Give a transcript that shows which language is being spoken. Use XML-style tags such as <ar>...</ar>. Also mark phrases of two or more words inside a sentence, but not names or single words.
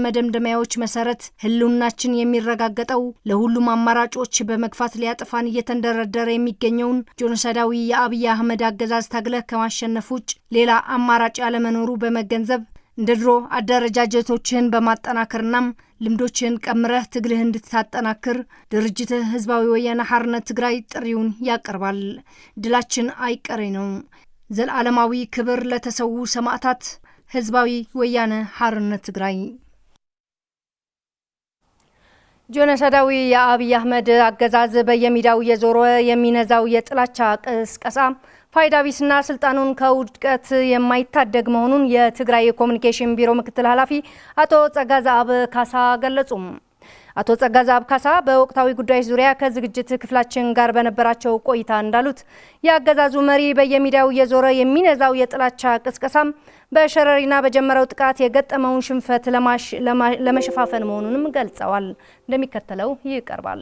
<am>መደምደሚያዎች መሰረት ህልውናችን የሚረጋገጠው ለሁሉም አማራጮች በመግፋት ሊያጠፋን እየተንደረደረ የሚገኘውን ጆኖሳይዳዊ የአብይ አህመድ አገዛዝ ታግለህ ከማሸነፍ ውጭ ሌላ አማራጭ ያለመኖሩ በመገንዘብ እንደ ድሮ አደረጃጀቶችህን በማጠናከርና ልምዶችህን ቀምረህ ትግልህ እንድታጠናክር ድርጅትህ ህዝባዊ ወያነ ሓርነት ትግራይ ጥሪውን ያቀርባል። ድላችን አይቀሬ ነው። ዘላለማዊ ክብር ለተሰዉ ሰማዕታት። ህዝባዊ ወያነ ሓርነት ትግራይ። ጆኖሳይዳዊ የአብይ አህመድ አገዛዝ በየሚዲያው የዞረ የሚነዛው የጥላቻ ቅስቀሳ ፋይዳ ቢስና ስልጣኑን ከውድቀት የማይታደግ መሆኑን የትግራይ ኮሙኒኬሽን ቢሮ ምክትል ኃላፊ አቶ ጸጋዛብ ካሳ ገለጹ። አቶ ጸጋዛብ ካሳ በወቅታዊ ጉዳዮች ዙሪያ ከዝግጅት ክፍላችን ጋር በነበራቸው ቆይታ እንዳሉት የአገዛዙ መሪ በየሚዲያው የዞረ የሚነዛው የጥላቻ ቅስቀሳም በሸረሪና በጀመረው ጥቃት የገጠመውን ሽንፈት ለመሸፋፈን መሆኑንም ገልጸዋል። እንደሚከተለው ይቀርባል።</am>